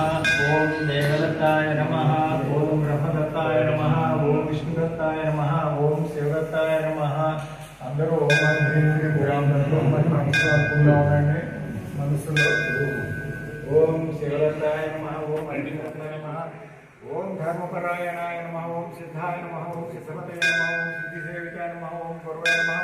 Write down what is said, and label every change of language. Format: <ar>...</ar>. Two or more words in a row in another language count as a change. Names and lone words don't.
<sa>ॐ देवदत्ताय नमः। ॐ ब्रह्मदत्ताय नमः। ॐ विष्णुदत्ताय नमः। ॐ शिवदत्ताय नमः।</sa> <te>అందరూ ఓం మనసులో ఉండండి.</te> <sa>మనసులో ఓం శివదత్తాయ నమः. ఓం అగ్నిదత్తాయ నమः. ఓం ధర్మపరాయణాయ నమः. ఓం సిద్ధాయ నమः. ఓం సిద్ధపతే నమः. ఓం సిద్ధిసేవితాయ నమः. ఓం గురవే నమः.</sa>